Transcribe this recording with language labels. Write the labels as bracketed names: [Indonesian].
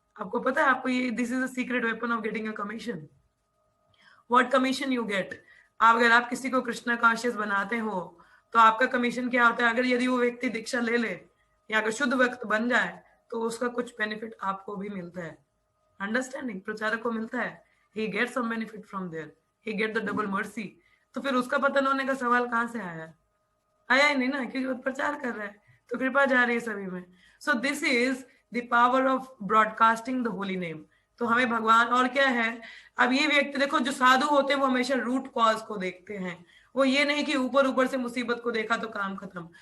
[Hindi] आपको पता है, आपको ये, [English] This is a secret weapon of getting a commission. What commission you get, [Hindi] अगर आप किसी को कृष्णा कॉन्शियस बनाते हो तो आपका कमीशन क्या होता है? अगर यदि वो व्यक्ति दीक्षा ले ले या अगर शुद्ध भक्त बन जाए तो उसका कुछ बेनिफिट आपको भी मिलता है। [English] understanding, [Hindi] प्रचारक को मिलता है, [English] he gets some benefit from there, he get the double mercy। [Hindi] तो फिर उसका पतन होने का सवाल कहाँ से आया? आया ही नहीं ना, क्योंकि वो प्रचार कर रहा है, तो कृपा जा रही है सभी में। [English] So this is the power of broadcasting the holy name. [Hindi] तो हमें भगवान, और क्या है, अब ये व्यक्ति देखो, जो साधु होते हैं वो हमेशा रूट कॉज को देखते हैं, वो ये नहीं कि ऊपर ऊपर से मुसीबत को देखा तो काम खत्म।